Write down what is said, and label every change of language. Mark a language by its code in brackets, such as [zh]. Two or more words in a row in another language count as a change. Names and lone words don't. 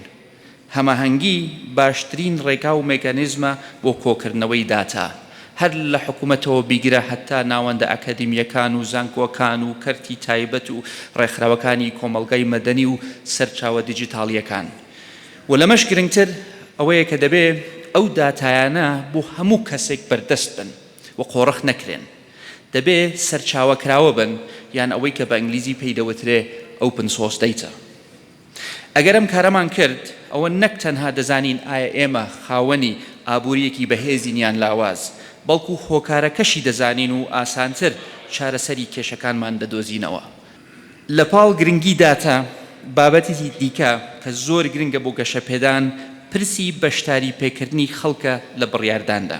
[ckb] هەماهەنگی باشترین ڕێگا و مێکانیزمە بۆ کۆکردنەوەی داتا، هەر لە حکوومەتەوە بیگرە هەتا ناوەندە ئەکادیمیەکان و زانکۆکان و کەرتی تایبەت و ڕێکخراوەکانی کۆمەڵگەی مەدەنی و سەرچاوە دیجیتاڵیەکان. و لەمەش گرنگتر ئەوەیە کە دەبێ ئەو داتایانە بۆ هەموو کەسێک بەردەست بن و قۆڕخ نەکرێن. دەبێ سەرچاوەکراوە بن یان ئەوەی کە بە ئینگلیزی پێی دەوترێ [en] open source data. [ckb] ئەگەر ئەم کارەمان کرد ئەوە نەک تەنها دەزانین ئایا ئێمە خاوەنی ئابوووریەکی بەهێزینیان لاواز بەڵکو هۆکارەکەشی دەزانین و ئاسانتر چارەسەری کێشەکانمان دەدۆزینەوە. لە پاڵ گرنگی داتا بابەتی دیکە کە زۆر گرنگە بۆ گەشەپێدان پرسی بەشداری پێکردنی خەڵکە لە بڕیارداندا.